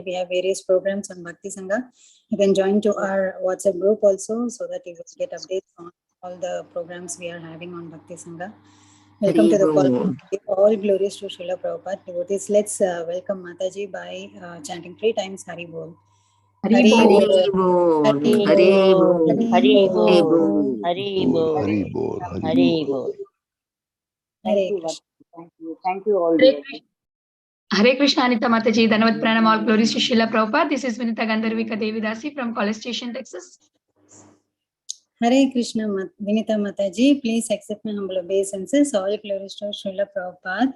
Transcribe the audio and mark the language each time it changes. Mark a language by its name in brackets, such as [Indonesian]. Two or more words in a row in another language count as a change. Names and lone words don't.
[English] We have various programs on Bhakti Sangha. You can join to our WhatsApp group also so that you will get updates on all the programs we are having on Bhakti Sangha. Welcome to the call. All glories to Srila Prabhupada devotees. Let's welcome Mataji by chanting 3 times Hari Bol. Hari Hari Bol. Bol, Hari Hari Bol, Bol, Hari Hari Bol, Bol. Hari Bol, Bol, Hari Bol, Hari Hari Bol. Bol. Hare Thank you, Krishna. Bhakti. Thank you all. Hare Krishna. Hare Krishna, Anita Mataji, [Hindi] धन्यवाद प्रणाम, [English] all glories to Srila Prabhupada. This is Vinita Gandharvika Devidasi from College Station, Texas. Hare Krishna, Vinita Mataji. Please accept my humble obeisances. All glories to Srila Prabhupada.